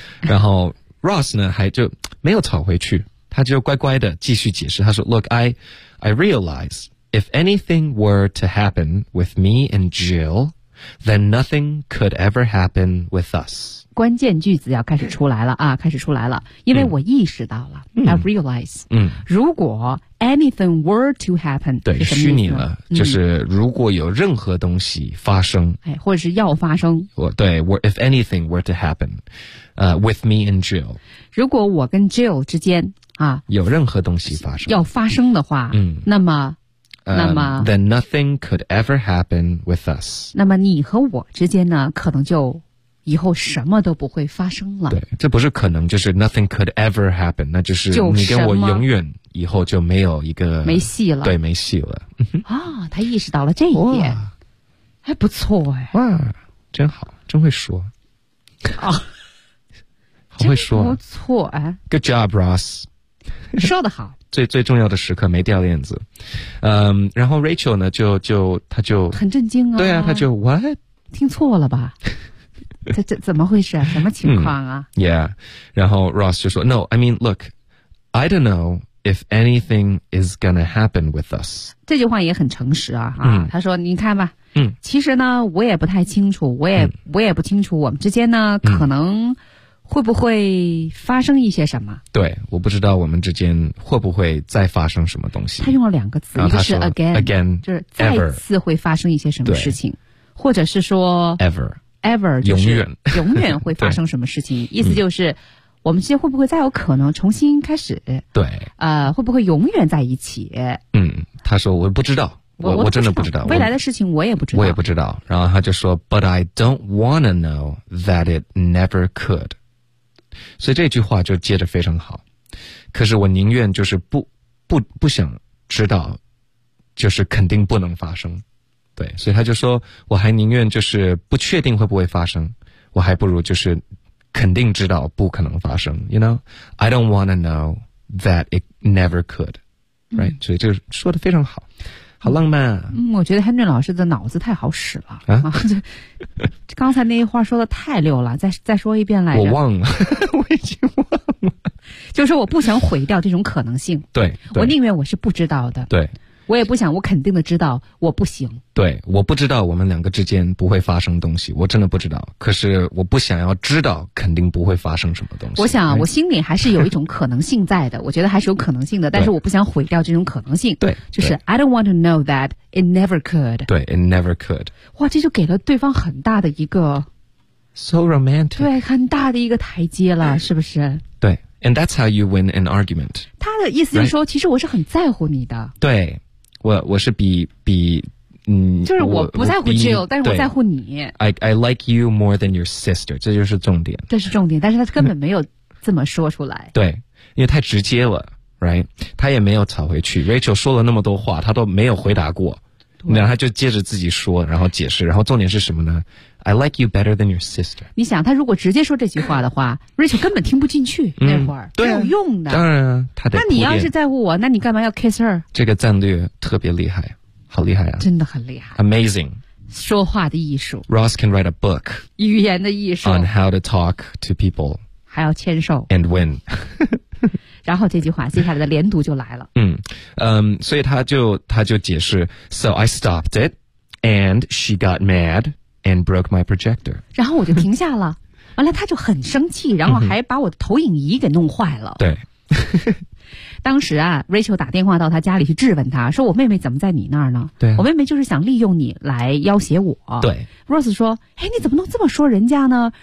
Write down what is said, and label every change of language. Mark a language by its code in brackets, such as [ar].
[zh] 然后 Ross 呢还就没有吵回去，他就乖乖的继续解释，他说 [en] look I realizeIf anything were to happen with me and Jill, then nothing could ever happen with us. [zh] 关键句子要开始出来了啊，开始出来了，因为我意识到了、嗯、 [en] I realize、嗯、 [zh] 如果 [en] anything were to happen， [zh] 对，虚拟了、嗯、就是如果有任何东西发生、哎、或者是要发生，对， [en] if anything were to happen、with me and Jill， [zh] 如果我跟 Jill 之间啊有任何东西发生，要发生的话、嗯、那么 [en] then nothing could ever happen with us， [zh] 那么你和我之间呢可能就以后什么都不会发生了，对，这不是可能，就是 [en] nothing could ever happen， [zh] 那就是你跟我永远以后就没有一个没戏了，对，没戏了。啊、哦，他意识到了这一点，还不错哎，哇，真好，真会说啊、哦，好会说，不错哎， [en] good job Ross， [zh] 说得好。最重要的时刻没掉链子，嗯，然后 Rachel 呢就很震惊啊，对啊，他就 [en] what [zh] 听错了吧，这怎么回事，什么情况啊、 [en] 嗯、yeah， [zh] 然后 Ross 就说 [en] no I mean look I don't know if anything is gonna happen with us， [zh] 这句话也很诚实啊、嗯、他说你看吧，嗯，其实呢我也不太清楚，我也不清楚我们之间呢、嗯、可能会不会发生一些什么，对，我不知道我们之间会不会再发生什么东西，他用了两个词，一个是 again 就是再一次会发生一些什么事情，或者是说 [en] ever [zh] 就是永远会发生什么事情。意思就是、嗯、我们之间会不会再有可能重新开始，对，会不会永远在一起，嗯，他说我不知道，我真的不知道未来的事情，我也不知道，我也不知道。然后他就说 [en] But I don't wanna know that it never could。 [zh] 所以这句话就接着非常好，可是我宁愿就是不想知道，就是肯定不能发生。对，所以他就说我还宁愿就是不确定会不会发生，我还不如就是肯定知道不可能发生。 [en] You know I don't wanna know that it never could。 [zh] Right、所以就说得非常好，好浪漫啊。我觉得 Henry 老师的脑子太好使了啊！就刚才那一话说的太溜了，再说一遍来着。我忘了，我已经忘了。就是我不想毁掉这种可能性。对，我宁愿我是不知道的。对，我也不想我肯定的知道我不行。对，我不知道我们两个之间不会发生东西，我真的不知道。可是我不想要知道肯定不会发生什么东西。我想、我心里还是有一种可能性在的，我觉得还是有可能性的，但是我不想毁掉这种可能性。对，就是 [en] I don't want to know that it never could。 [zh] 对， [en] it never could。 [zh] 哇，这就给了对方很大的一个 [en] So romantic。 [zh] 对，很大的一个台阶了，是不是？对， [en] And that's how you win an argument。 [zh] 他的意思就是说、其实我是很在乎你的。对，我是比就是我不在乎 Jill， 但是我在乎你。 [en] I like you more than your sister， [zh] 这就是重点。这是重点，但是他根本没有这么说出来。对，因为太直接了 ， [en] right？ [zh] 他也没有吵回去。 Rachel 说了那么多话，他都没有回答过，然后他就接着自己说，然后解释，然后重点是什么呢 ？ [en] I like you better than your sister。 [zh] 你想，他如果直接说这句话的话，Rachel 根本听不进去那会儿，对，没有用的。当然、他得。那你要是在乎我，那你干嘛要 kiss her？这个战略特别厉害，好厉害啊！真的很厉害 [en] ，amazing。 [zh] 说话的艺术 [en] ，Ross can write a book。 [zh] 语言的艺术 [en] ，on how to talk to people。 [zh] 还要签售 [en] ，and win。 [zh] 然后这句话接下来的连读就来了。所以他就解释 [en] ，So I stopped it, and she got mad and broke my projector。 [zh] 然后我就停下了，完了他就很生气，然后还把我的投影仪给弄坏了。对，当时啊 ，Rachel 打电话到他家里去质问他，说我妹妹怎么在你那儿呢？对，我妹妹就是想利用你来要挟我。对，Rose 说，哎，你怎么能这么说人家呢？